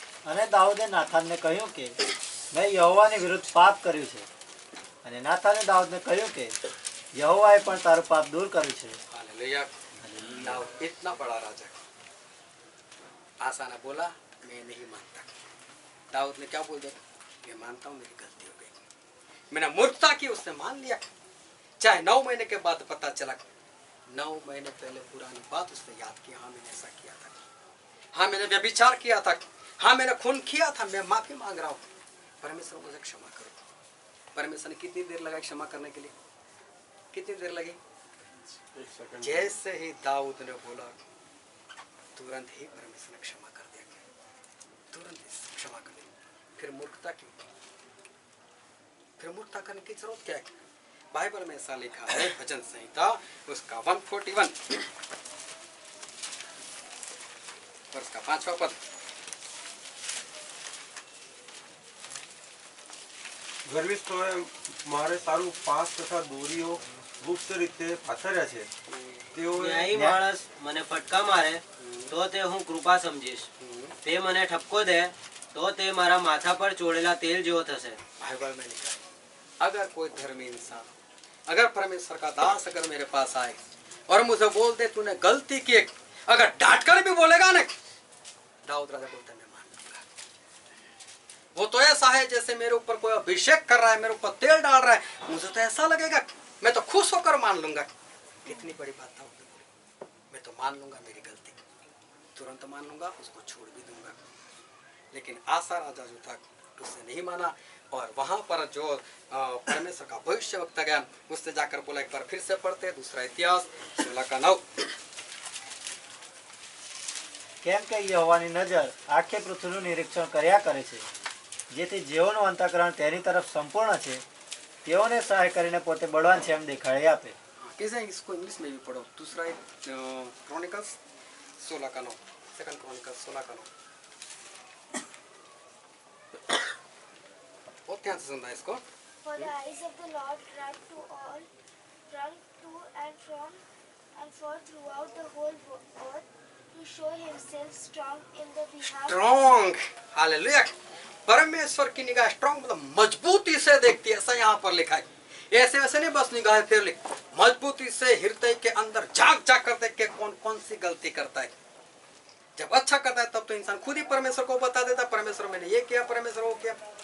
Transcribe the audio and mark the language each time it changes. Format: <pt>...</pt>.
<gu>અને દાઉદે નાથાનને કહ્યું કે મેં યહોવાની વિરુદ્ધ પાપ કર્યું છે, અને નાથાને દાઉદને કહ્યું કે યહોવાએ પણ તારું પાપ દૂર કર્યું છે।</gu> <hi>हालेलुया। दाऊद इतना बड़ा राजा, आसा ने बोला मैं नहीं मानता। दाऊद ने क्या बोल दिया, मैं मानता हूँ मेरी गलती हो गई, मैंने मूर्खता की, उसने मान लिया। चाहे 9 महीने के बाद पता चला, 9 महीने पहले पुरानी बात उसने याद की, हाँ मैंने ऐसा किया था, हाँ मैंने व्यभिचार किया था, हाँ मैंने खून किया था, मैं माफी मांग रहा हूँ, परमेश्वर मुझे क्षमा करो। परमेश्वर ने कितनी देर लगाई क्षमा करने के लिए? कितनी देर लगी? जैसे ही दाऊद ने बोला, तुरंत ही परमेश्वर ने क्षमा कर दिया, तुरंत ही क्षमा कर दी। फिर मूर्खता क्यों? फिर मूर्खता करने की जरूरत क्या है? बाइबल में ऐसा लिखा है, भजन संहिता उसका 141 और उसका 5वां पद।</hi> <gu>ગર્વિષ્ઠોએ મારે સારું પાસ તથા દોરીઓ ગુપ્ત રીતે પાથર્યા છે, તેઓએ ન્યાયી માણસ મને ફટકા મારે તો તે હું કૃપા સમજીશ, તે મને ઠપકો દે તો તે મારા માથા પર ચોળેલા તેલ જેવો થશે।</gu> <hi>बाइबल में लिखा है, अगर कोई धर्मी इंसान, अगर परमेश्वर का दास अगर मेरे पास आए और मुझे बोल दे तूने गलती की, अगर डांट कर भी बोलेगा ना, दाऊद राजा बोलता है मैं मान लूंगा। वो तो ऐसा है जैसे मेरे ऊपर कोई अभिषेक कर रहा है, मेरे ऊपर तेल डाल रहा है, मुझे तो ऐसा लगेगा, मैं तो खुश होकर मान लूंगा। कितनी बड़ी बात था, मैं तो मान लूंगा मेरी गलती, तुरंत मान लूंगा, उसको छोड़ भी दूंगा। लेकिन आसा राजा जो था उसने नहीं माना, और वहां पर जो परमेश्वर का भविष्य वक्ता गया उससे जाकर बोला, एक बार फिर से पढ़ते दूसरा इतिहास 16:9।</hi> <gu>કેમ કે યહોવાની નજર આખે પૃથ્વીનું નિરીક્ષણ કર્યા કરે છે, જેથી જેઓનું અંતઃકરણ તેની તરફ સંપૂર્ણ છે તેઓને સહાય કરીને પોતે બળવાન છે એમ દેખાડી આપે।</gu> <hi>कैसे इसको इंग्लिश में भी पढ़ो, दूसरा क्रॉनिकल्स 16:9, सेकंड क्रॉनिकल्स 16:9। बहुत ध्यान से सुनना है इसको।</hi> <en>For the eyes of the Lord run to and from and for throughout the whole earth to show himself strong in the behalf</en> <hi>strong, hallelujah. परमेश्वर की निगाह स्ट्रॉन्ग मतलब मजबूती से देखती है, ऐसा यहाँ पर लिखा है। ऐसे वैसे नहीं बस निगाह फिर लिख, मजबूती से हृदय के अंदर झांक झांक कर देख के कौन कौन सी गलती करता है। जब अच्छा करता है तब तो इंसान खुद ही परमेश्वर को बता देता, परमेश्वर मैंने ये किया, परमेश्वर वो किया।</hi>